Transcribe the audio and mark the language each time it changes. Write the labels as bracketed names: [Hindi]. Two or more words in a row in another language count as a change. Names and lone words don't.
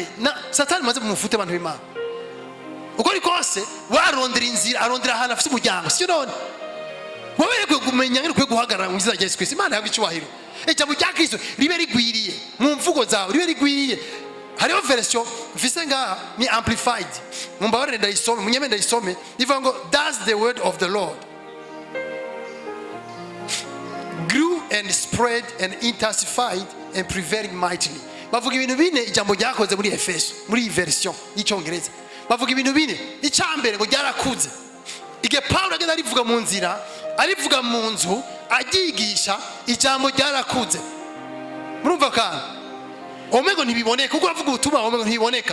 [Rundi] Satani maze mumufute abantu b'Imana. Uko ari kose warondera inzira, arondera ahantu afite umuryango, sio none wowe kumenya ngire guhagarara mu izina rya Yesu Kristo. Imana yabwe icyubahiro. Ijambo rya Kristo ribe rigwiriye mu mvugo zawe, ribe rigwiriye. Hariho version mfise ngaha ni amplified, mumbabarire ndayisome, munyeme ndayisome, ivuga ngo [English] that's the word of the Lord grew and spread and intensified and prevailing mightily. [Rundi] Bavuga ibintu bine ijambo ryakoze muri Efeso, muri iyi version y'icyongereza. Bavuga ibintu bine. Icyambere ngo ryarakuze. Igihe Paulo agenda arivuga mu nzira, arivuga mu nzu, agigisha, ijambo ryarakuze. Murumva kandi omego ntibiboneka kuko avuga ubutumwa, omego ntibiboneka.